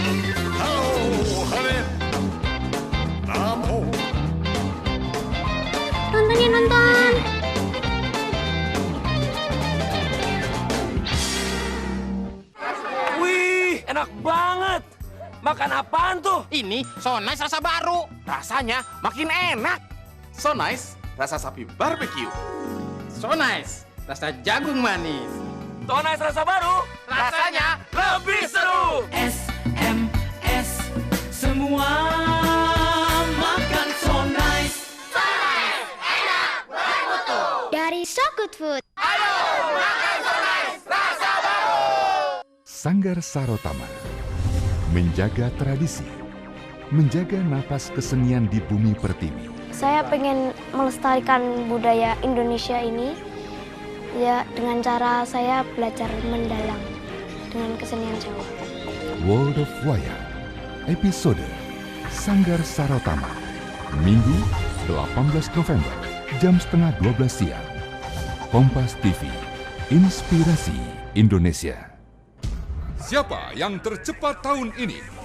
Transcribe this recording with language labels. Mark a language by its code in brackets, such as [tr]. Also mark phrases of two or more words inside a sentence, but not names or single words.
[id] Nonton ya, nonton. Wih, enak banget. Makan apaan tuh? Ini So Nice rasa baru. Rasanya makin enak. So Nice rasa sapi barbeque. So Nice rasa jagung manis. So Nice rasa baru. Rasanya lebih seru. SMS semua makan So Nice. So Nice, enak, bermutu. Dari So Good Food. Ayo makan So Nice rasa baru. Sanggar Sarotama menjaga tradisi, menjaga napas kesenian di bumi pertiwi. Saya pengen melestarikan budaya Indonesia ini ya dengan cara saya belajar mendalang dengan kesenian Jawa. World of Wayang, episode Sanggar Sarotama, Minggu 18 November, jam setengah 12 siang. Kompas TV, Inspirasi Indonesia. Siapa yang tercepat tahun ini?